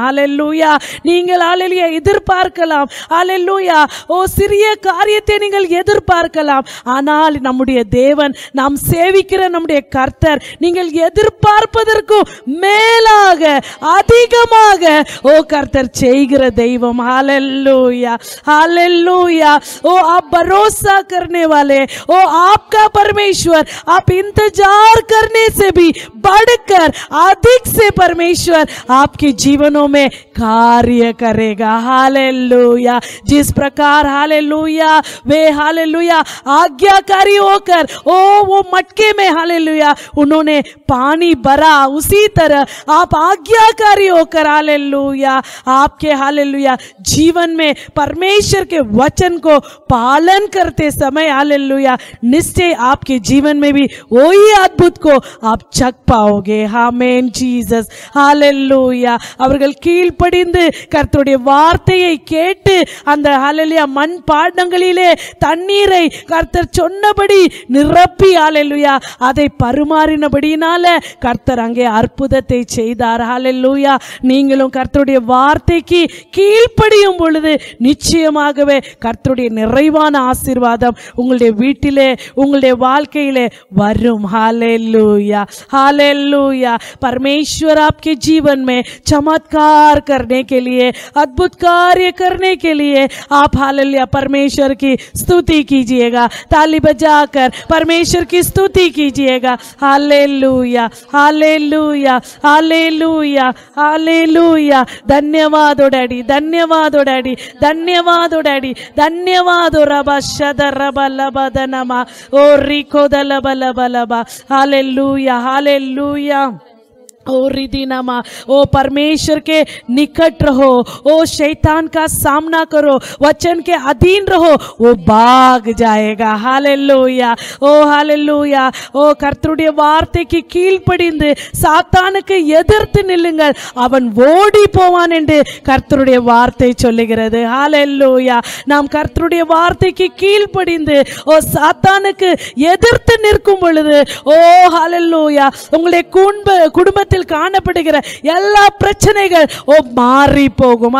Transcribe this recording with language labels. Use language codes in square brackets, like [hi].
[ta] ஹalleluya நீங்கள் ஹalleluya எதிர்பார்க்கலாம். ஹalleluya ஓ சிறிய காரியத்தை நீங்கள் எதிர்பார்க்கலாம். ஆனால் நம்முடைய தேவன் நாம் சேவிக்கிற நம்முடைய கர்த்தர் நீங்கள் எதிர்பார்ப்பதற்கும் மேலாக அதிகமாக ஓ கர்த்தர் செய்கிற தெய்வம். [hi] Hallelujah hallelujah. ओ आप भरोसा करने वाले, ओ आपका परमेश्वर, आप इंतजार करने से भी बढ़कर अधिक से परमेश्वर आपके जीवनों में कार्य करेगा। हालेलुया। जिस प्रकार हालेलुया वे हालेलुया आज्ञाकारी होकर ओ वो मटके में हालेलुया उन्होंने पानी भरा, उसी तरह आप आज्ञाकारी होकर हालेलुया आपके हालेलुया जीवन में परमेश्वर के वचन को पालन करते समय हालेलुया निश्चय आपके जीवन में भी वही अद्भुत को आप चख पाओगे। आमेन जीसस हालेलुया। [ta] அவர்கள் கீழ்ப்படிந்து கர்த்தருடைய வார்த்தையை கேட்டு அந்த ஹalleluya மண் பாண்டங்களிலே தண்ணீரை கர்த்தர் சொன்னபடி நிரப்பி ஹalleluya அதை பரிமாறினபடியினால கர்த்தர் அங்கே அற்புதத்தை செய்தார்। ஹalleluya நீங்களும் கர்த்தருடைய வார்த்தைக்கு கீழ்ப்படியும் பொழுது நிச்சயமாகவே கர்த்தருடைய நிறைவான ஆசீர்வாதம் உங்களுடைய வீட்டிலே உங்களுடைய வாழ்க்கையிலே வரும்। [hi] Hallelujah hallelujah. परमेश्वर आपके जीवन में चमत्कार करने के लिए, अद्भुत कार्य करने के लिए आप हालेलुया परमेश्वर की स्तुति कीजिएगा, ताली बजाकर परमेश्वर की स्तुति कीजिएगा। Hallelujah hallelujah hallelujah hallelujah. धन्यवाद डैडी, धन्यवाद डैडी, धन्यवाद डैडी, धन्यवाद रबा शद रबा लबा दनमा ओ रिको दलबा लबा लबा। Hallelujah hallelujah. ओ रिदीनामा ओ परमेश्वर के निकट रहो, ओ शैतान का सामना करो, वचन के अधीन रहो, वो भाग जाएगा। हालेलुया ओ हालेलुया। [ta] ओ கர்த்தருடைய வார்த்தைக்கு கீழ்ப்படிந்து சாத்தானுக்கு எதிர்த்து நில்லுங்கள், அவன் ஓடி போவான் என்று கர்த்தருடைய வார்த்தை சொல்லுகிறது। ஹalleluya நாம் கர்த்தருடைய வார்த்தைக்கு கீழ்ப்படிந்து ஓ சாத்தானுக்கு எதிர்த்து நிற்கும் பொழுது ஓ ஹalleluya உங்களுடைய குடும்பத்தில் காணப்படுகிற எல்லா பிரச்சனைகள் ஓ மாறி போகும்।